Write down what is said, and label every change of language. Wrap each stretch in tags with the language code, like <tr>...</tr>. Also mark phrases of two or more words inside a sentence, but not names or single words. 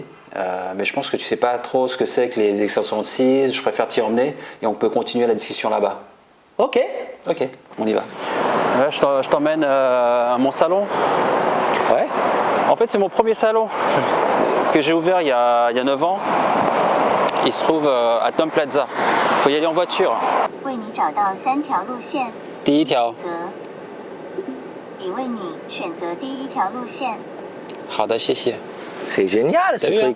<fr>Mais je pense que tu ne sais pas trop ce que c'est que les extensions de cils, je préfère t'y emmener et on peut continuer la discussion là-bas. Ok. Ok, on y va. Là, je t'emmène à mon salon. Ouais. En fait, c'est mon premier salon que j'ai ouvert il y a 9 ans. Il se trouve à Tom Plaza. Il faut y aller en voiture.</fr> <zh>为你找到3条路线，第一条。已为你选择第1条路线。好的，谢谢。</zh> <fr>C'est génial ce T'as vu, truc.</fr>